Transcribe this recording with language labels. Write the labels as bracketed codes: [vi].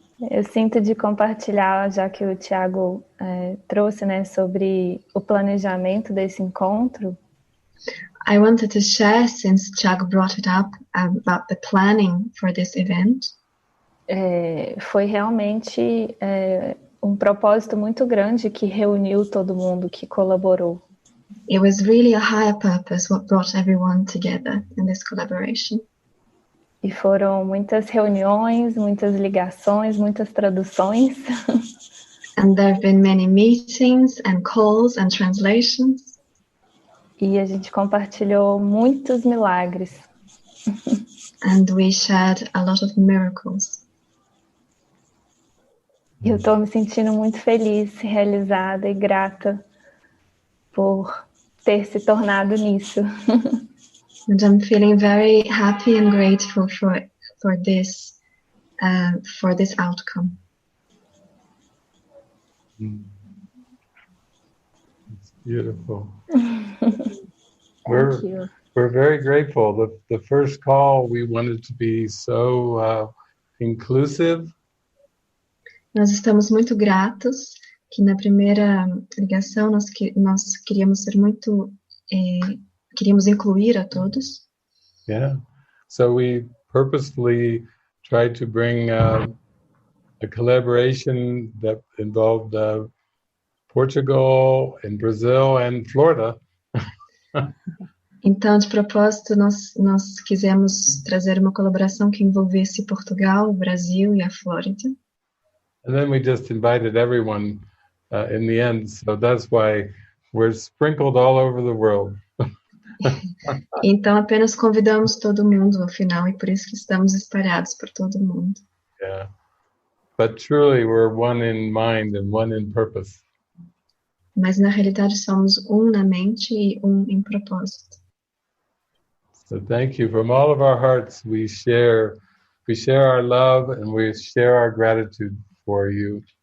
[pt] Eu sinto de compartilhar, já que o Tiago trouxe, né, sobre o planejamento desse encontro. [en] I wanted to share, since Tiago brought it up, about the planning for this event. [pt] Foi realmente um propósito muito grande que reuniu todo mundo, que colaborou. [en] It was really a higher purpose what brought everyone together in this collaboration. [pt] E foram muitas reuniões, muitas ligações, muitas traduções. [en] And there have been many meetings and calls and translations. [pt] E a gente compartilhou muitos milagres. [en] And we shared a lot of miracles. [pt] Eu estou me sentindo muito feliz, realizada e grata por ter se tornado nisso. [en] And I'm feeling very happy and grateful for this outcome. It's beautiful. We're very grateful. The first call, we wanted to be so inclusive. [pt] Nós estamos muito gratos que na primeira ligação nós queríamos ser muito queríamos incluir a todos. [en] Yeah. So we purposefully tried to bring a collaboration that involved Portugal and Brazil and Florida. [pt] Então, de propósito, nós quisemos trazer uma colaboração que envolvesse Portugal, o Brasil e a Flórida. [en] And then we just invited everyone in the end. So that's why we're sprinkled all over the world. [pt] Então, apenas convidamos todo mundo ao final, e por isso que estamos espalhados por todo mundo. [en] Yeah. But truly, we're one in mind and one in purpose. [pt] Mas, na realidade, somos um na mente e um em propósito. [en] So thank you. From all of our hearts, we share our love and we share our gratitude for you.